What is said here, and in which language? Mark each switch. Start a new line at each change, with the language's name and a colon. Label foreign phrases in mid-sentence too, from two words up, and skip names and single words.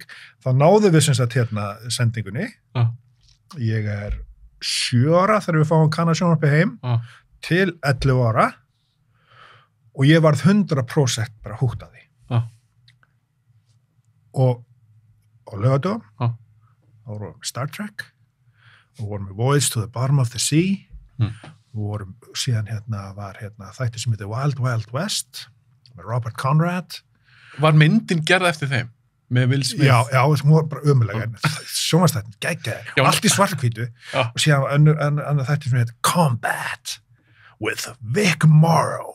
Icelandic: Þá náðum við sem sagt sendingunni. Ég er 7 ára þegar við fáum Kanasjónvarpið heim til 11 ára og ég varð 100% bara húgt að því. Og á laugardögum þá vorum við Star Trek og vorum við Voyage to the Bottom of the Sea og vorum síðan var þættir sem heitir Wild Wild West með Robert Conrad. Var myndin gerð eftir þeim? Með Will Smith? Já, hún var bara ömulega sjónvarpsþættin, geggjaðir, allt í svarthvítu og síðan annar þættir sem heitir Combat with Vic Morrow.